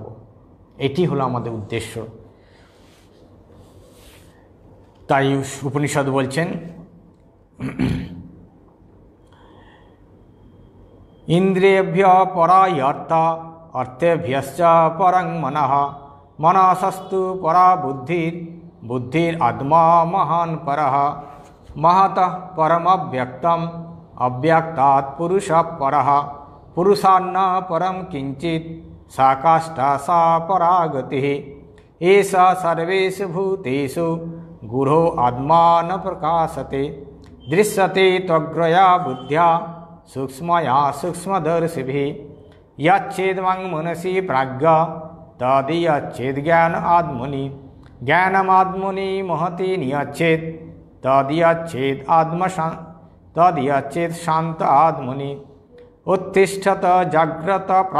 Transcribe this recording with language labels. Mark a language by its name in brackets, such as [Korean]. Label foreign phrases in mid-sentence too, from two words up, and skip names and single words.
[Bangla] এটি হলো আমাদের উদ্দেশ্য। তাই উপনিষদ বলছেন [Sanskrit] ইন্দ্রিয়েভ্য পরায়র্থ অর্থেভ্যশ্চ পরং মনঃ মনসস্তু পরা বুদ্ধির বুদ্ধির আত্মা মহান পরঃ महतः परमव्यक्तम् अव्यक्तात् पुरुषः परः पुरुषान्न परं किंचित् सा काष्ठा सा परा गतिः एषा सर्वेषु भूतेषु गुरो आत्मा न प्रकाशते दृश्यते त्वग्रया बुद्ध्या सूक्ष्मया सूक्ष्मदर्शिभिः यच्छेदमं मनसि प्राज्ञा तद्यच्छेद ज्ञान आत्मनि ज्ञानमात्मनि महति नियच्छेद तद्यच्छेद तद्यच्छेद शांत आत्मनि उत्तिष्ठत जाग्रत